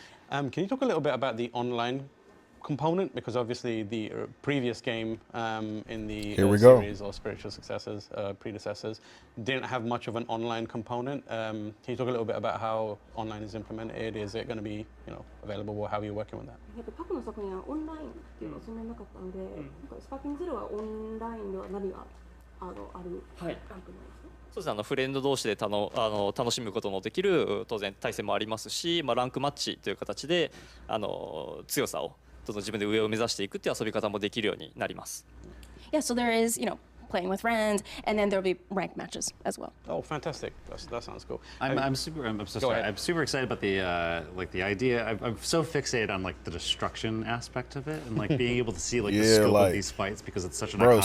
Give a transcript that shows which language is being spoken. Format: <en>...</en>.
<en>Can you talk a little bit about the online component, because obviously the previous game in the series or spiritual successors, predecessors, didn't have much of an online component. Can you talk a little bit about how online is implemented? Is it going to be available, or how are you working with that?</en> <ja>過去の作品はオンラインっていうのはそんなになかったので、スパーキングゼロはオンラインでは何があるランクなんですか？そうですね、フレンド同士で楽しむことのできる当然対戦もありますし、ランクマッチという形で強さをどんどん自分で上を目指していくっていう遊び方もできるようになります。</ja> <en>Yeah, so there is, playing with friends, and then there'll be ranked matches as well. Oh, fantastic! That sounds cool. I'm super excited about the idea. I'm so fixated on like the destruction aspect of it, and like being able to see like the scope of these fights, because it's such an iconic</en>